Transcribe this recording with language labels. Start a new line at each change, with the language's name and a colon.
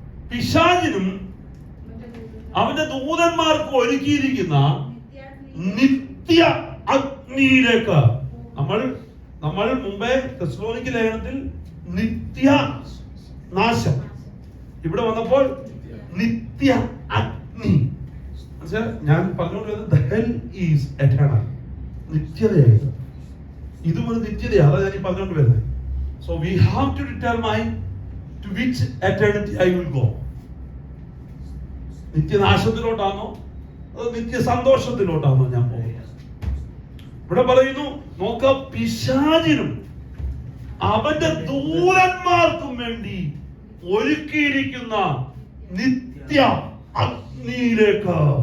Malayalam: പിശാചിനും അവന്റെ ദൂതന്മാർക്കും ഒരുക്കിയിരിക്കുന്ന നിത്യ അഗ്നിയിലേക്ക്. നമ്മൾ മുമ്പേ തെസ്സലോനിക്ക ലേഖനത്തിൽ നിത്യ നാശം, ഇവിടെ വന്നപ്പോൾ നിത്യ അഗ്നി. ഞാൻ പറഞ്ഞുകൊണ്ടിരുന്നത്
English: the hell is eternal,
Malayalam: നിത്യതയായത്. ഇതും ഒരു നിത്യതയാണ്. അതാണ് ഞാൻ പറഞ്ഞുകൊണ്ട് വരുന്നത്.
English: So we have to determine to which eternity I will go.
Malayalam: നിത്യനാശത്തിലോട്ടാണോ അതോ നിത്യ സന്തോഷത്തിലോട്ടാണോ ഞാൻ പോകുന്നത്? ഇവിടെ പറയുന്നു, നോക്ക, പിശാചിനും അവന്റെ ദൂതന്മാർക്കും വേണ്ടി ഒരുക്കിയിരിക്കുന്ന നിത്യ അഗ്നിയിലേക്ക്.